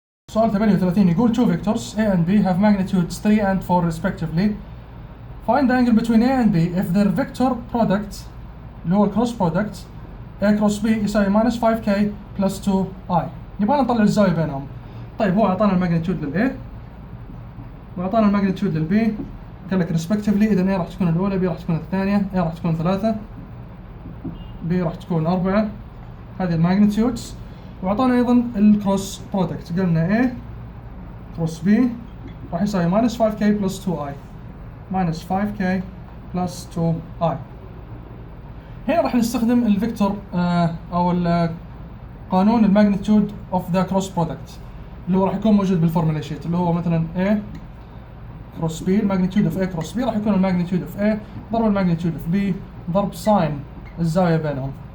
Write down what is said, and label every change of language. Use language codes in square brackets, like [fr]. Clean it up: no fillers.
[ar] سؤال 38 يقول [en] two vectors A and B have magnitudes 3 and 4 respectively. Find the angle between A and B if their vector product [ar] اللي هو [en] cross product A cross B [ar] يساوي [en] minus 5k plus 2i. [ar] يبغى نطلع الزاوية بينهم. طيب هو أعطانا الماجنتيود لل A وأعطانا الماجنتيود لل B، قال لك respectively. إذا A راح تكون الأولى، B راح تكون الثانية، A راح تكون 3، B راح تكون 4. هذه الماجنتيودز. وأعطانا أيضا الكروس برودكت، قلنا A كروس B راح يساوي minus 5k plus 2i minus 5k plus 2i. هنا راح نستخدم الفيكتور أو قانون الماجنتيود اوف ذا كروس برودكت اللي هو راح يكون موجود بالفورمولا شيت، اللي هو مثلا A كروس B، الماجنتيود اوف A كروس B راح يكون الماجنتيود اوف A ضرب الماجنتيود اوف B ضرب ساين الزاوية بينهم.